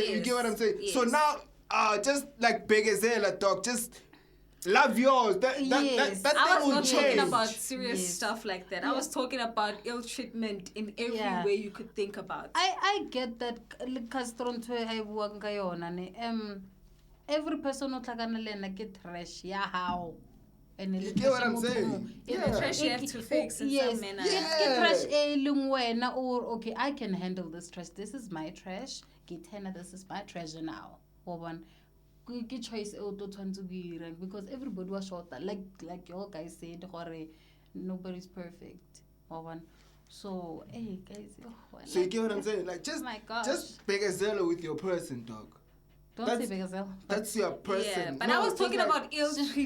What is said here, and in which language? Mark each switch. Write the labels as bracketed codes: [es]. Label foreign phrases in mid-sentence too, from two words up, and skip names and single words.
[en] saying. You get what I'm saying. yes, So yes. now, just like Begazela, dog, just love yours. That Yes. that I thing was will not change. talking about serious Yes. stuff like that. I was talking about ill treatment in every Yeah. way you could think about. I get that Castronto [st] I buang ka yona ne. [en] Every person [st] o tlhakana le ena ke trash ya how. And [en] You get what I'm saying? Yeah, the trash you have to fix in yes. some manner. [st] Ke trash e leng wena, [en] or okay, I can handle this trash. This is my trash. [st] Ke tena, [en] this is my treasure now. [st] One ke choice [en] e o to [st] tshwantse go ira, [en] because everybody was short, like your guys said gore nobody's perfect. One. So, hey guys, So you get what I'm saying? Like Oh my gosh. just Begazela with your person, dog. Don't That's- say Begazelle. That's your person. Yeah, but No, I was just talking like- about ill treatment.